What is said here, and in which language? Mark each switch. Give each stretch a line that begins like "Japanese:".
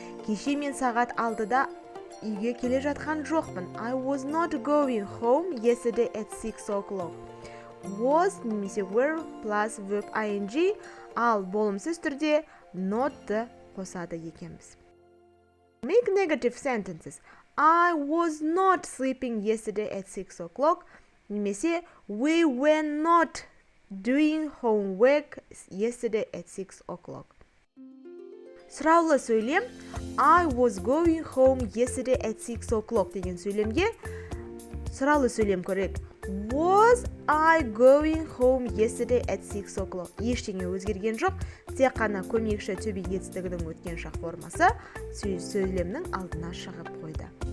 Kazakh: Кеше мен сағат 6-да үйге келе жатқан жоқпын.
English: I was not going home yesterday at 6 o'clock.
Kazakh: Was немесе were plus verb ing, ал болымсыз түрде not-ты қосады екенбіз.
English: Make negative sentences. I was not sleeping yesterday at 6 o'clock.
Kazakh: Немесе
English: we were not doing homework yesterday at 6 o'clock.
Kazakh: Сұраулы сөйлем
English: I was going home yesterday at 6 o'clock
Kazakh: деген сөйлемге сұраулы сөйлем көрейік.
English: Was I going home yesterday at 6 o'clock?
Kazakh: Ештеңе өзгерген жоқ, тек қана көмекші to be етістігінің өткен шақ формасы сөйлемнің алдына шығып қойды.